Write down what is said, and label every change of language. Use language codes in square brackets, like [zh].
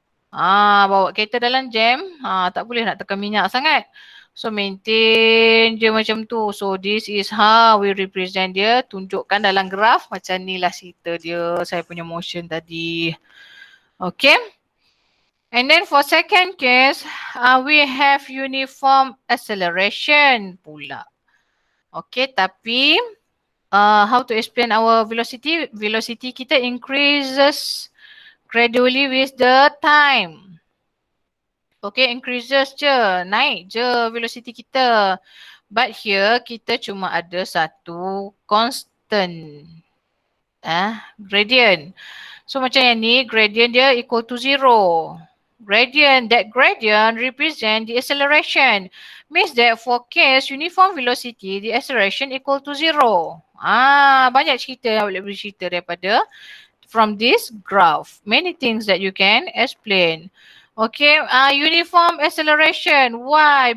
[ms] Bawa kereta dalam jam, tak boleh nak tekan minyak sangat. So maintain je macam tu. [en] So this is how we represent [ms] dia. Tunjukkan dalam graf macam ni lah cerita dia. Saya punya motion tadi. [en] Okay. And then for second case, we have uniform acceleration pula. Okay, [ms] tapi [en] how to explain our velocity? Velocity [ms] kita [en] increases gradually with the time. [ms] Okay, increases je, naik je velocity kita. [en] But here [ms] kita cuma ada satu constant gradient. [en] So [ms] macam yang ni, [en] gradient dia equal to 0. That gradient represent the acceleration. Means that for case uniform velocity, the acceleration equal to 0. [ms] Banyak cerita yang boleh bercerita daripada [en] from this graph. Many things that you can explain. Okay, uniform acceleration. Why?